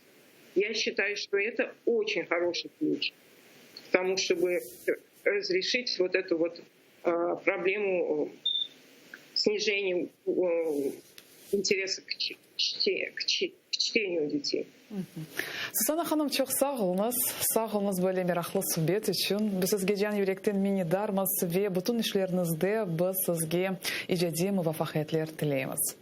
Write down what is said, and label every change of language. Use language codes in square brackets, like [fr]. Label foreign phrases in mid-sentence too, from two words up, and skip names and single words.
[ru] Я считаю, что это очень хороший ключ к тому, чтобы разрешить вот эту вот проблему снижения интереса к чтению детей. [crh] Сусана ханым çok sağolunuz böyle meraklı sohbet için. Biz sizge can yürekten minnetdarmız ve bütün işlerinizde biz sizge icadi muvaffaqiyatlar tileymiz.